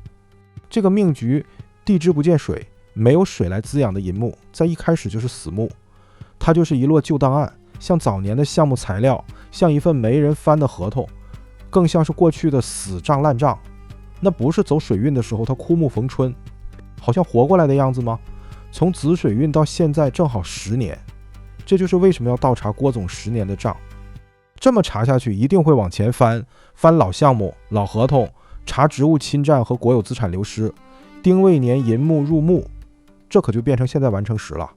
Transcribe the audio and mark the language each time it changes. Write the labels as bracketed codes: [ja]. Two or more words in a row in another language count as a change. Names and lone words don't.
[zh] 這個命局地支不見水，沒有水來滋養的寅木，在一開始就是死木，它就是一摞舊檔案，像早年的項目材料，像一份沒人翻的合同，更像是過去的死賬爛賬。那不是走水運的時候它枯木逢春，好像活過來的樣子嗎？從子水運到現在正好10年，這就是為什麼要倒查郭總10年的賬。這麼查下去，一定會往前翻老項目、老合同，查職務侵占和國有資產流失。丁未年寅木入木，這可就變成现在完成時了。